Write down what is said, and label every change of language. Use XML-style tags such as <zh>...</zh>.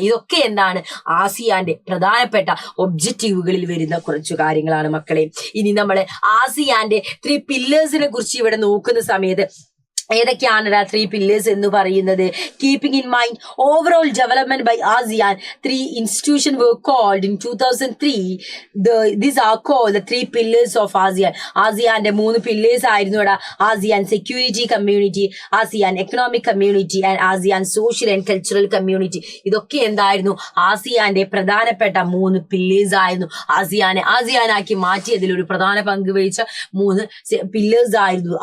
<ml>ഇതൊക്കെ എന്താണ് ആസിയാന്റെ പ്രധാനപ്പെട്ട ഒബ്ജക്റ്റീവുകളിൽ വരുന്ന കുറച്ചു കാര്യങ്ങളാണ് മക്കളെ. ഇനി നമ്മൾ ആസിയാന്റെ 3 പില്ലേഴ്സിനെ കുറിച്ച് ഇവിടെ നോക്കുന്ന സമയത്ത് ഏതൊക്കെയാണ് ത്രീ പില്ലേഴ്സ് എന്ന് പറയുന്നത്?</ml> <en>Keeping in mind overall development by ASEAN, three institution were called in 2003. These are called the three pillars of ASEAN.</en> <ml>ആസിയാന്റെ 3 pillars ആയിരുന്നു ഇവിടെ. ASEAN security community, ASEAN economic community and ASEAN social and cultural community. ഇതൊക്കെ എന്തായിരുന്നു? ആസിയാന്റെ പ്രധാനപ്പെട്ട 3 pillars ആയിരുന്നു. ആസിയാനാക്കി മാറ്റിയതിൽ ഒരു പ്രധാന പങ്ക് വഹിച്ച 3 പില്ലേഴ്സ് ആയിരുന്നു.</ml>